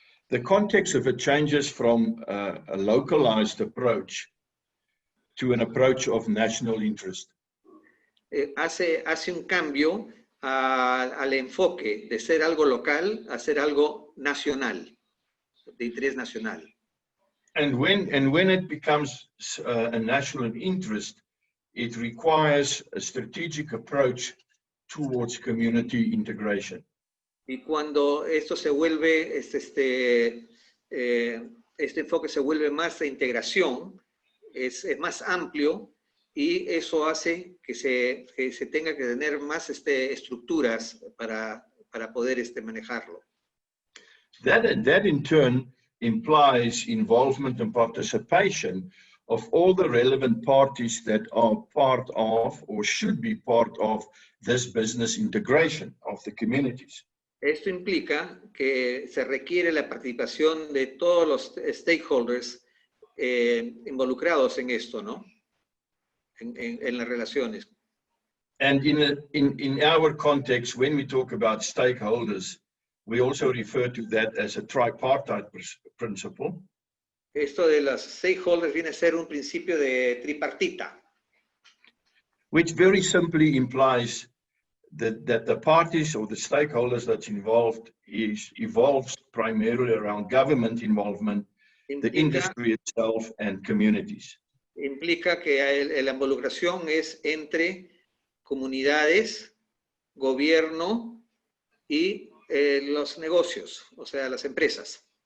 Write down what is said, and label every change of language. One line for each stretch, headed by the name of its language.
English: the context of it changes from a localized approach to an approach of national interest.
Spanish: Hace un cambio al enfoque de ser algo local a ser algo nacional, de interés nacional.
English: And when it becomes a national interest, it requires a strategic approach towards community integration.
Spanish: Y cuando esto se vuelve, este enfoque se vuelve más de integración, es más amplio y eso hace que se tenga que tener más estructuras para poder manejarlo.
English: That in turn implies involvement and participation of all the relevant parties that are part of or should be part of this business integration of the communities.
Spanish: Esto implica que se requiere la participación de todos los stakeholders involucrados en esto, ¿no? En las relaciones.
English: And in our context, when we talk about stakeholders, we also refer to that as a tripartite principle.
Spanish: Esto de los stakeholders viene a ser un principio de tripartita,
English: which very simply implies that the parties or the stakeholders that's involved evolves primarily around government involvement, the industry itself, and communities.
Spanish: Implica que la involucración es entre comunidades, gobierno y los negocios, o sea, las empresas.